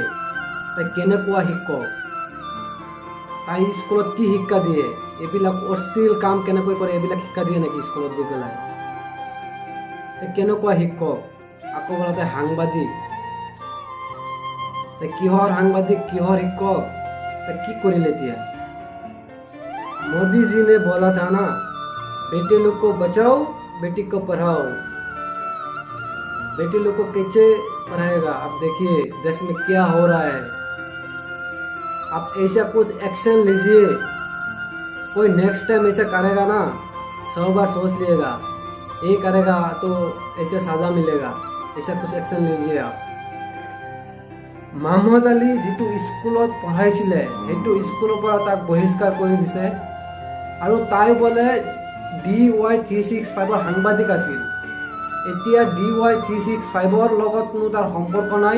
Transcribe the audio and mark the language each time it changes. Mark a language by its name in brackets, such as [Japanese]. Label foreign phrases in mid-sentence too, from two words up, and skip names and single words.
[Assamese] তাই কেনেকুৱা শিক্ষক? তাই স্কুলত কি শিক্ষা দিয়ে? এইবিলাক অশ্লীল কাম কেনেকৈ কৰে এইবিলাক শিক্ষা দিয়ে নেকি স্কুলত গৈ পেলাই? তাই কেনেকুৱা শিক্ষক? আকৌ বোলে তাই সাংবাদিক। তাই কিহৰ সাংবাদিক, কিহৰ শিক্ষক? তাই কি কৰিলে এতিয়া? [Hindi] मोदी जी ने बोला था ना, बेटे लोग को बचाओ, बेटी को पढ़ाओ। बेटे लोग को कैसे पढ़ाएगा? अब देखिए देश में क्या हो रहा है। आप ऐसा कुछ एक्शन लीजिए। कोई [English] next time [Hindi] ऐसा करेगा ना, 100 बार सोच लिएगा। ये करेगा तो ऐसे सजा मिलेगा। ऐसा कुछ एक्शन लीजिए आप। [Assamese] মাহমুদ আলী যিটো স্কুলত পঢ়াইছিলে সেইটো স্কুলৰ পৰা তাক বহিষ্কাৰ কৰি দিছে, আৰু তাই বোলে DY365ৰ সাংবাদিক আছিল। এতিয়া DY365ৰ লগত কোনো তাৰ সম্পৰ্ক নাই।